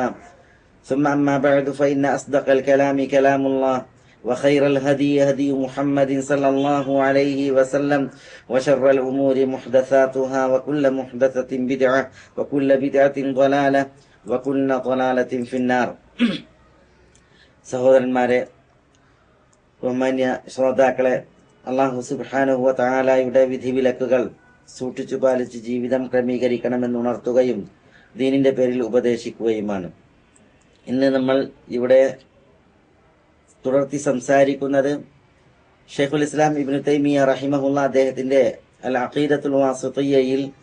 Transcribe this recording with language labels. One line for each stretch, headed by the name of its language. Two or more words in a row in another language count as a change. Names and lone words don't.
Arabic: ثم أما بعد، فإن أصدق الكلام كلام الله، وخير الهدي هدي محمد صلى الله عليه وسلم، وشر الأمور محدثاتها، وكل محدثة بدعة، وكل بدعة ضلالة، وكل ضلالة في النار.
Malayalam: സഹോദരന്മാരെ, ബഹുമാന്യ ശ്രോതാക്കളെ,
Arabic: الله سبحانه وتعالى
Malayalam: വിധിവിലക്കുകൾ സൂക്ഷിച്ചു പാലിച്ച് ജീവിതം ക്രമീകരിക്കണമെന്ന് ഉണർത്തുകയും ദീനിന്റെ പേരിൽ ഉപദേശിക്കുകയുമാണ്. ഇന്ന് നമ്മൾ ഇവിടെ തുടർത്തി സംസാരിക്കുന്നത്
Arabic: شيخ الإسلام
Malayalam: ഇബ്നു തൈമിയ്യ റഹിമഹുല്ലാ അദ്ദേഹത്തിന്റെ അൽ അഖീദത്തുൽ വാസിത്തിയ്യയിൽ